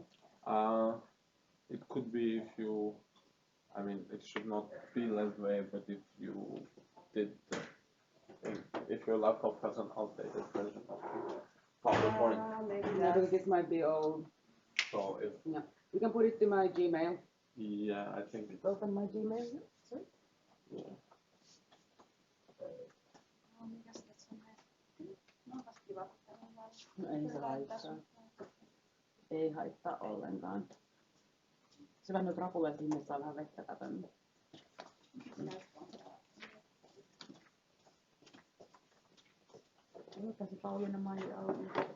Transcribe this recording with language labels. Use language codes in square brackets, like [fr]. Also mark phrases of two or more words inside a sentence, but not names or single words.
[en] It could be if you, I mean, it should not feel that way, but if you did, if your laptop has an outdated version of PowerPoint, Maybe yeah, because this might be old. so if, Yeah, we can put it to my Gmail. yeah, I think, Open my Gmail. Sorry. yeah. [fi] No ei se haittaa. Ei haittaa ollenkaan. Se vähän nyt rapulee sinne, saa vähän vettä tätä. Otetaan se Pauliina Maija auki.